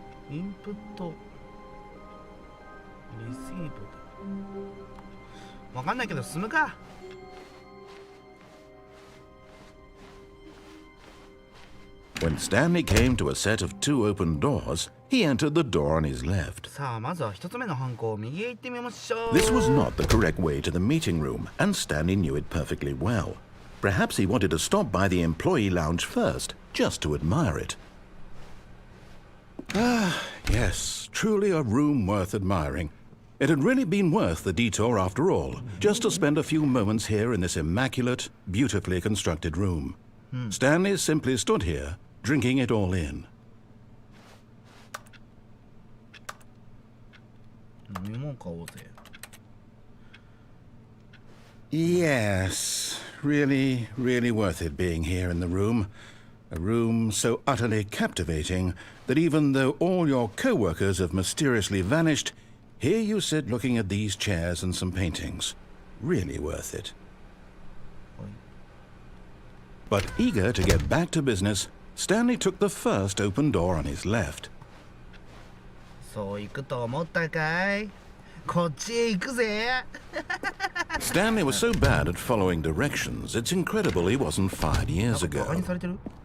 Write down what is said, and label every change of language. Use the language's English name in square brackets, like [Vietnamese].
[Japanese] インプットリシートわかんないけど進むか。 [English] When Stanley came to a set of 2 open doors, he entered the door on his left. [Japanese] さあまずは一つ目のハンコを右へ行ってみましょう。 [English] This was not the correct way to the meeting room, and Stanley knew it perfectly well. Perhaps he wanted to stop by the employee lounge first, just to admire it. Ah, yes, truly a room worth admiring. It had really been worth the detour after all, just to spend a few moments here in this immaculate, beautifully constructed room. Stanley simply stood here, drinking it all in. [Japanese] 飲み物買おうぜ。 [English] Yes, really, really worth it being here in the room. A room so utterly captivating that even though all your co-workers have mysteriously vanished, here you sit looking at these chairs and some paintings. Really worth it. But eager to get back to business, Stanley took the first open door on his left. [Japanese] そう行くと思ったかい？こっちへ行くぜ。 [English] Stanley was so bad at following directions, it's incredible he wasn't fired years [Japanese] バカ [English] ago. [Japanese] にされてる？